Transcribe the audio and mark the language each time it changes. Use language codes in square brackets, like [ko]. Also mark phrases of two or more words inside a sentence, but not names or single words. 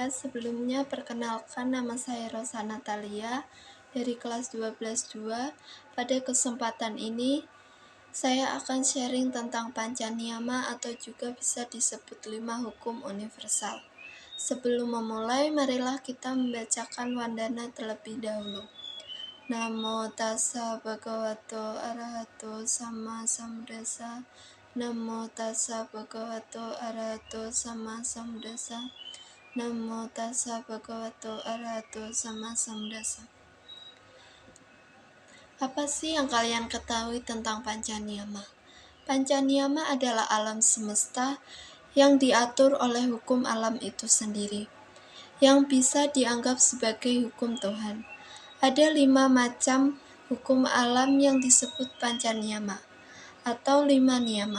[id] Sebelumnya perkenalkan, nama saya Rosa Natalia dari kelas 12-2. Pada kesempatan ini saya akan sharing tentang Pancaniyama atau juga bisa disebut 5 hukum universal. Sebelum memulai, marilah kita membacakan wandana terlebih dahulu. [pi] Namo tassa bhagavato arahato sama sambuddhassa. Namo tassa bhagavato arahato sama sambuddhassa. Namo tassa bhagavato arahato sama sambuddhassa. [id] Apa sih yang kalian ketahui tentang Pancaniyama? Pancaniyama adalah alam semesta yang diatur oleh hukum alam itu sendiri, yang bisa dianggap sebagai hukum Tuhan. Ada 5 macam hukum alam yang disebut Pancaniyama atau 5 niyama.